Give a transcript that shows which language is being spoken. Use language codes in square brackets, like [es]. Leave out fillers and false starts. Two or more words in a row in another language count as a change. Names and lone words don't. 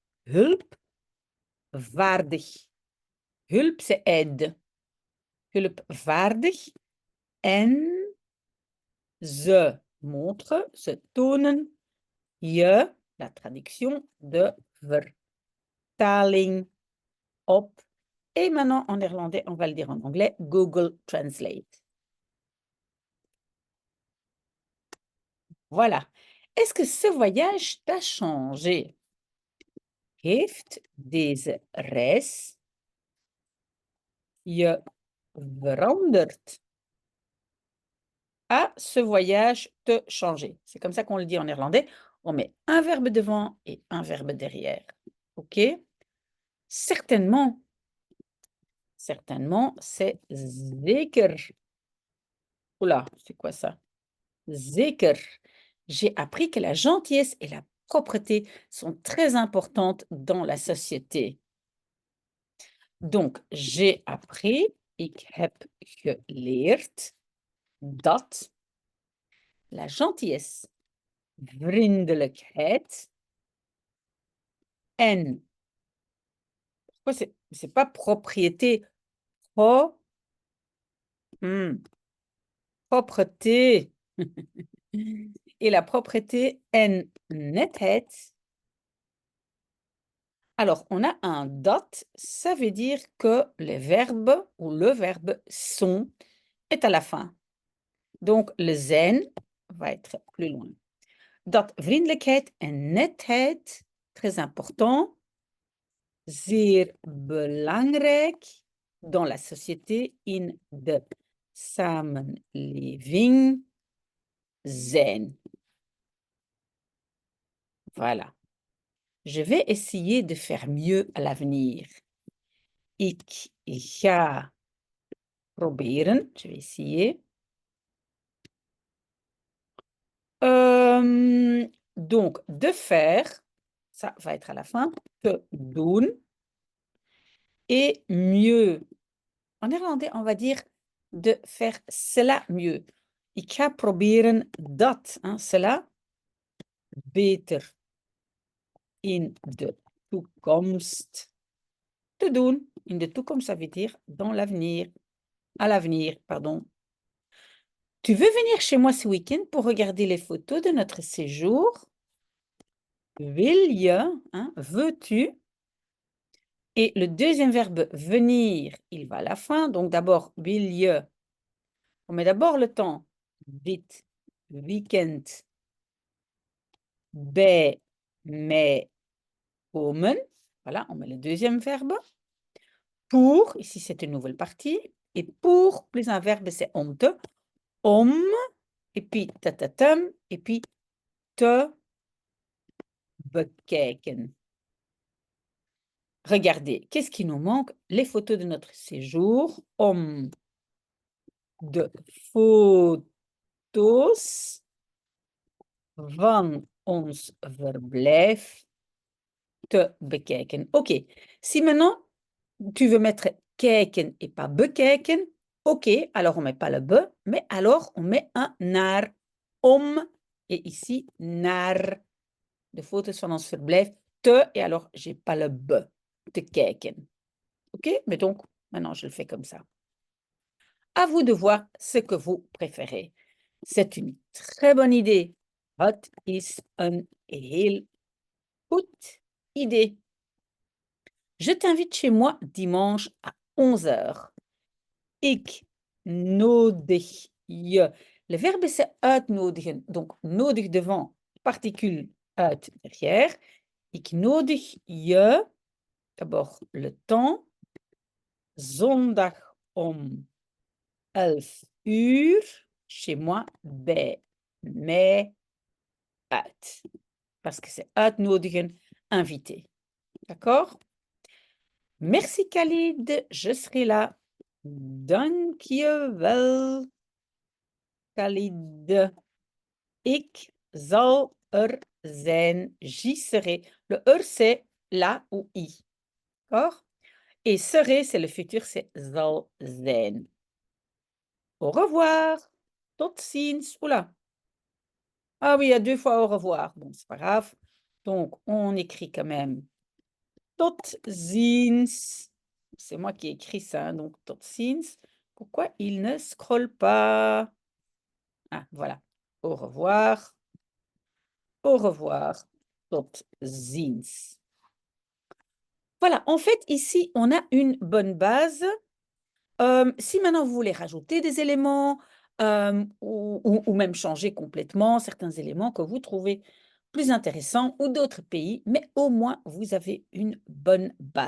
[nl] Hulpvaardig. Hulp, [fr] c'est aide. [nl] Hulpvaardig. En ze montrent, ze tonen je, [fr] la traduction [nl] de vertaling op. [fr] Et maintenant, en néerlandais, on va le dire en anglais, Google Translate. Voilà. Est-ce que ce voyage t'a changé? [nl] Heeft deze reis je veranderd? [fr] à ce voyage te changer. C'est comme ça qu'on le dit en néerlandais. On met un verbe devant et un verbe derrière. OK? Certainement, certainement, c'est zeker. Oula, c'est quoi ça? Zeker. J'ai appris que la gentillesse et la propreté sont très importantes dans la société. Donc, j'ai appris, [nl] ik heb geleerd, dat [fr] la gentillesse, [nl] vriendelijkheid en, [fr] pourquoi c'est pas propriété, pro, propreté. Et la propreté [nl] en netheid. [fr] Alors, on a un dat, ça veut dire que les verbes ou le verbe sont est à la fin. Donc, le zijn va être plus loin. [nl] Dat vriendelijkheid en netheid, [fr] très important, [nl] zeer belangrijk [fr] dans la société, [nl] in de samenleving zijn. [fr] Voilà. Je vais essayer de faire mieux à l'avenir. [nl] Ik ga proberen, [fr] je vais essayer. Donc, de faire, ça va être à la fin, [nl] te doen. [fr] Et mieux. En néerlandais, on va dire de faire cela mieux. [nl] Ik ga proberen dat, [fr] hein, cela, [nl] beter in de toekomst te doen. In de toekomst, [fr] ça veut dire dans l'avenir. À l'avenir, pardon. Tu veux venir chez moi ce week-end pour regarder les photos de notre séjour? [nl] Wil je, [fr] hein, veux-tu? Et le deuxième verbe venir, il va à la fin. Donc d'abord, [nl] wil je. [fr] On met d'abord le temps. [nl] Dit weekend bij mij komen. [fr] Voilà, on met le deuxième verbe. Pour, ici c'est une nouvelle partie. Et pour, plus un verbe, c'est [nl] om te. [fr] Om, et puis tatatam, et puis [nl] te bekijken. [fr] Regardez, qu'est-ce qui nous manque? Les photos de notre séjour. [nl] Om de foto's van ons verblijf te bekijken. [fr] OK. Si maintenant, tu veux mettre kijken et pas bekijken, OK, alors on ne met pas le be, mais alors on met un [nl] naar, om, [fr] et ici, [nl] naar, de foto's van ons verblijf, te, [fr] et alors j'ai pas le be, [nl] te kijken. [fr] OK, mais donc, maintenant je le fais comme ça. À vous de voir ce que vous préférez. C'est une très bonne idée. [nl] Het is een heel goed idée. [fr] Je t'invite chez moi dimanche à 11h. [nl] Ik nodig je. [fr] Le verbe, c'est uitnodigen. Donc, nodig devant, particule uit derrière. [nl] Ik nodig je, [fr] d'abord le temps, [nl] zondag om 11h, [fr] chez moi, [nl] bij mij uit. [fr] Parce que c'est uitnodigen, invité. D'accord? Merci Khalid, je serai là. [nl] Dank je wel, Khalid. Ik zal er zijn, [fr] j'y serai. Le er, c'est là ou i. D'accord? Et serai, c'est le futur, c'est [nl] zal zijn. [fr] Au revoir. [nl] Tot ziens. [fr] Oula. Ah oui, il y a 2 fois au revoir. Bon, c'est pas grave. Donc, on écrit quand même [nl] tot ziens. [fr] C'est moi qui écris ça, hein, donc [nl] tot ziens. [fr] Pourquoi il ne scrolle pas? Ah, voilà. Au revoir. Au revoir. [nl] Tot ziens. [fr] Voilà, en fait, ici, on a une bonne base. Si maintenant vous voulez rajouter des éléments ou même changer complètement certains éléments que vous trouvez plus intéressants ou d'autres pays, mais au moins vous avez une bonne base.